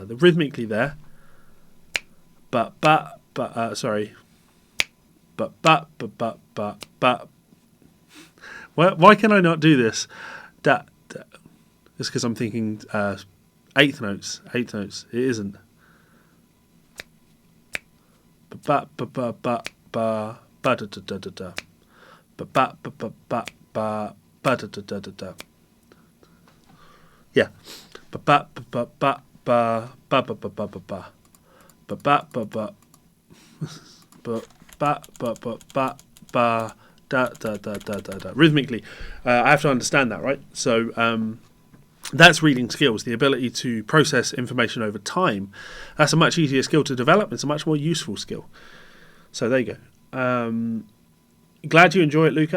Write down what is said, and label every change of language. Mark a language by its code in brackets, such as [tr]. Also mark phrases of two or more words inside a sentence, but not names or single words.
[en] The rhythmically there, sorry. Why can I not do this? Da. It's because I'm thinking eighth notes. It isn't. Ba ba ba ba ba ba da da da da da. Ba ba ba ba ba ba ba da da da da da. Yeah. Ba ba ba ba ba ba ba ba ba ba ba. Ba ba ba ba. Ba ba ba ba ba ba da da da da da da. Rhythmically, I have to understand that, right? So that's reading skills, the ability to process information over time. That's a much easier skill to develop. It's a much more useful skill. So there you go. Glad you enjoy it, Luca.